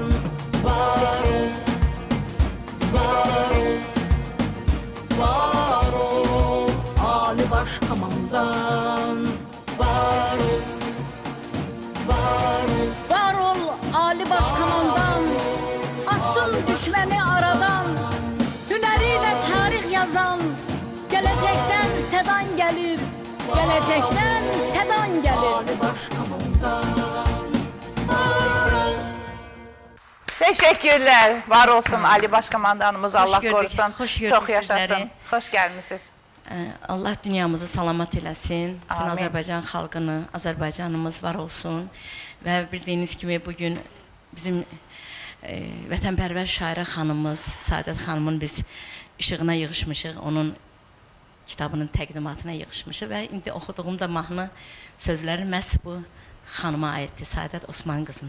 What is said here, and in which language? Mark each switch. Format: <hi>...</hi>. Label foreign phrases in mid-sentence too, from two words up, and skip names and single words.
<tr>Var ol, Ali Başkomandan. Var ol, Ali Başkomandan. Attın düşməni aradan, hünəriyle tarix yazan, gelecekten sedan gelir, gelecekten sedan gelir. Ali Başkomandan. Teşekkürler. Var olsun Ali Başkomandanımız, Allah gördük, korusun. hoş gördük Çok yaşasın. sizleri. Hoş gelmişsiniz.</tr> <az>Allah dünyamızı salamat eləsin. Bütün Amin. Azərbaycan xalqını, Azərbaycanımız var olsun. Və bildiyiniz kimi bugün bizim vətənpərvər şairə xanımız, Saadət xanımın biz işığına yığışmışıq. Onun kitabının təqdimatına yığışmışıq və indi oxuduğum da mahnı sözləri məhz bu xanıma aiddir, Saadət Osman qızına.</az>